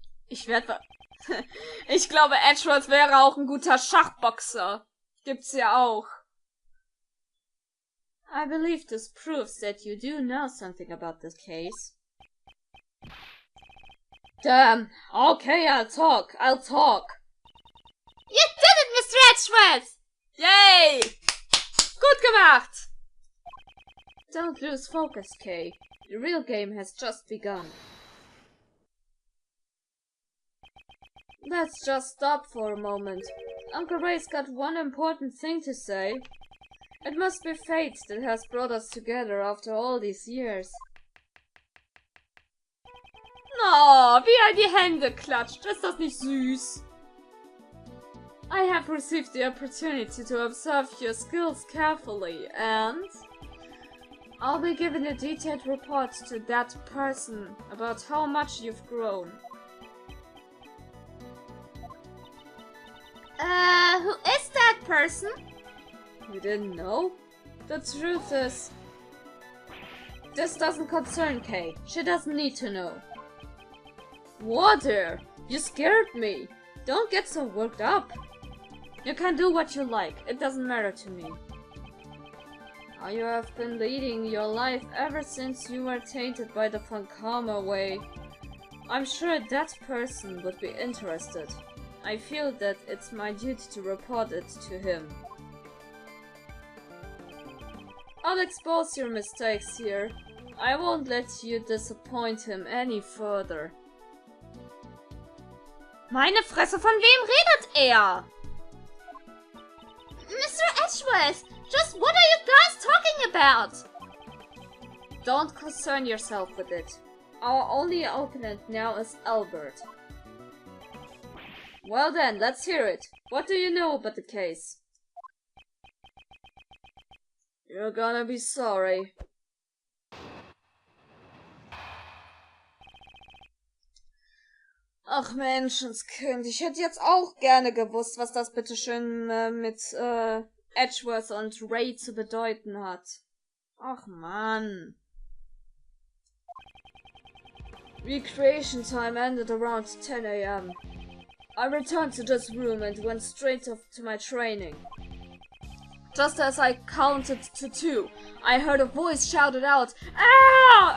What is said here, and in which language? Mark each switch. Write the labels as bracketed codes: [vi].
[de] Ich glaube, Edgeworth wäre auch ein guter Schachboxer. Gibt's ja auch. [en] I believe this proves that you do know something about this case. Damn. Okay, I'll talk. You did it, Mr. Edgeworth! Yay! [de] Gut gemacht! [en] Don't lose focus, Kay. The real game has just begun. Let's just stop for a moment. Uncle Ray's got one important thing to say. It must be fate that has brought us together after all these years. [de] Oh, wie er die Hände klatscht. Ist das nicht süß? [en] I have received the opportunity to observe your skills carefully, and I'll be giving a detailed report to that person about how much you've grown. Who is that person? You didn't know? The truth is, this doesn't concern Kay. She doesn't need to know. Water! You scared me! Don't get so worked up! You can do what you like, it doesn't matter to me. How you have been leading your life ever since you were tainted by the Karma way. I'm sure that person would be interested. I feel that it's my duty to report it to him. I'll expose your mistakes here. I won't let you disappoint him any further. [de] Meine Fresse, von wem redet er? [en] Mr. Edgeworth, just what are you guys talking about? Don't concern yourself with it. Our only opponent now is Albert. Well then, let's hear it. What do you know about the case? You're gonna be sorry. [de] Ach Menschenskind, ich hätte jetzt auch gerne gewusst, was das bitteschön mit Edgeworth und Ray zu bedeuten hat. Ach Mann. [en] Recreation time ended around 10 a.m. I returned to this room and went straight off to my training. Just as I counted to 2, I heard a voice shouted out, "Ah!